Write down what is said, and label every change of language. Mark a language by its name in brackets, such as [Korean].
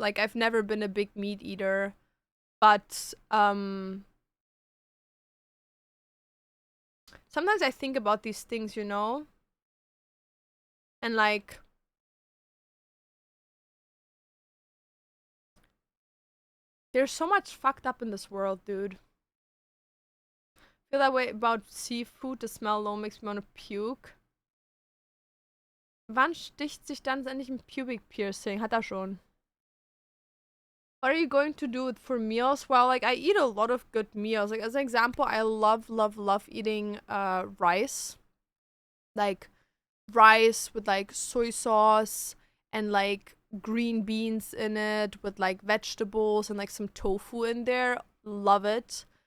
[English] Like, I've never been a big meat eater, but, sometimes I think about these things, you know? And like... there's so much fucked up in this world, dude. Feel that way about seafood. The smell alone makes me want to puke. [German] Wann sticht sich dann endlich ein [English] pubic piercing? [German] Hat er schon. [English] What are you going to do it for meals? Well, like, I eat a lot of good meals. Like, as an example, I love eating rice. Like, rice with, like, soy sauce and, like, green beans in it with, like, vegetables and, like, some tofu in there. Love it.